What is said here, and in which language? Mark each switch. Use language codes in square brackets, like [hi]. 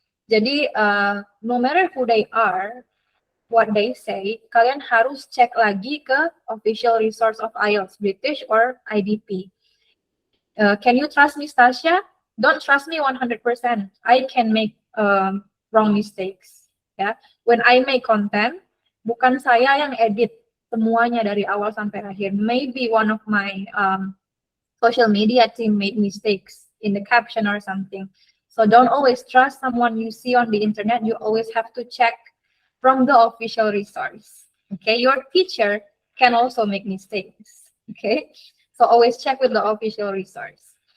[id] Jadi [en] no matter who they are, what they say, [id] kalian harus cek lagi ke [en] official resource of IELTS, British or IDP. Can you trust me, Stasia? Don't trust me 100%. I can make wrong mistakes. [id] Ya, [en] when I make content, [id] bukan saya yang edit semuanya dari awal sampai akhir. [en] Maybe one of my social media team made mistakes in the caption or something. So don't always trust someone you see on the internet. You always have to check from the official resource. Okay, your teacher can also make mistakes. Okay, so always check with the official resource.